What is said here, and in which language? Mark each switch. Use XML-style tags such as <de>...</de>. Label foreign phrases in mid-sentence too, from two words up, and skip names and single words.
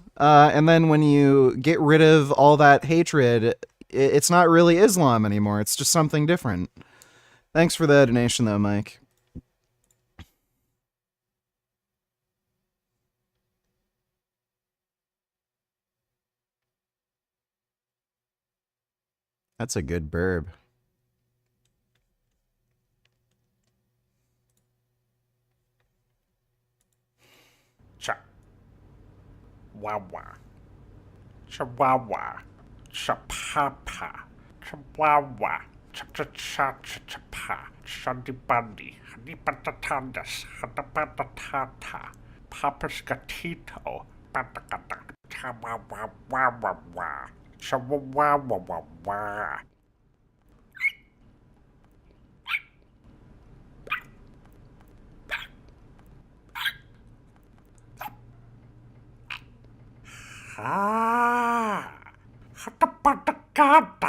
<en>And then when you get rid of all that hatred, it's not really Islam anymore. It's just something different. Thanks for the donation, though, Mike. That's a good burb. Chihuahua. Chihuahua. Chapapa. Chihuahua. Cha-cha-cha-cha-cha-pa. Shandy-bundy. Honey-patatandas. Hata-patatata. Papa's gatito. Patakata. Chihuahua. Chihuahua. Hatapatakata.</en>